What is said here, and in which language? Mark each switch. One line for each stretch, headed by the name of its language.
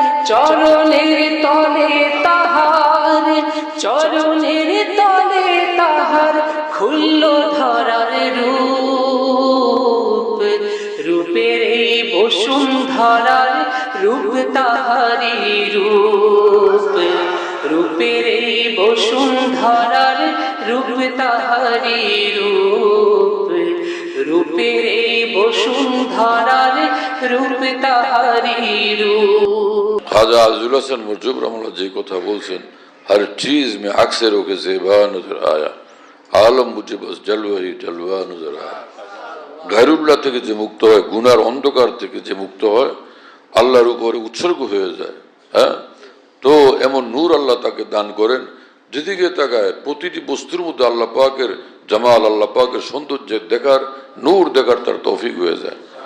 Bangla: চরণের তলে তাহার, চরণের তলে তাহার খুলল ধরার রূপ, রূপের এই বসুন্ধরার রূপ তাহারি রূপ, রূপের এই বসুন্ধরার রূপ তাহারি রূপ, রূপের এই বসুন্ধরার রূপ তাহারি রূপ। খাজা আজুল হাসান মুজিব রহমাল্লাহ যে কথা বলছেন,
Hindi: हर चीज में अक्सर होके ज़ेबा नजर आया, आलम मुझे बस जलवा ही जलवा नजर आया।
Bangla: গায়রুল্লাহ থেকে যে মুক্ত হয়, গুনার অন্ধকার থেকে যে মুক্ত হয়, আল্লাহর উপরে উৎসর্গ হয়ে যায়, হ্যাঁ, তো এমন নূর আল্লাহ তাকে দান করেন, যেদিকে তাকায় প্রতিটি বস্তুর মধ্যে আল্লাহ পাকের জামাল, আল্লাহ পাকের সৌন্দর্য দেখার, নূর দেখার তার তৌফিক হয়ে যায়।